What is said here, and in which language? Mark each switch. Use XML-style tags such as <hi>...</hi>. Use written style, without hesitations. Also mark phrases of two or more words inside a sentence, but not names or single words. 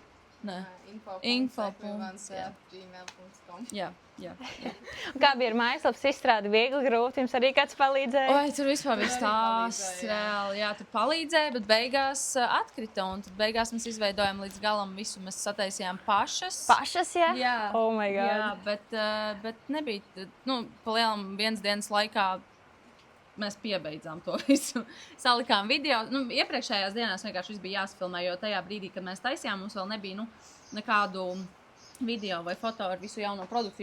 <lv>info.equivance@gmail.com. Jā. Kā bija ar mājaslapas izstrādi? Viegli, grūti? Jums arī kāds palīdzēja? Tur vispār bija stāsts reāli. Jā, tur palīdzēja, bet beigās atkrita. Un tad beigās mēs izveidojām līdz galam visu. Mēs sataisījām pašas. Pašas, jā? Jā.</lv> <en>Oh my God.</en> <lv>Jā, bet nebija, pa lielam vienas dienas laikā mēs piebeidzām to visu. Salikām video. Iepriekšējās dienās vienkārši viss bija jāsfilmē, jo tajā brīdī, kad mēs taisījām, mums vēl nebija nekādu video vai foto ar visu jauno produkciju.</lv>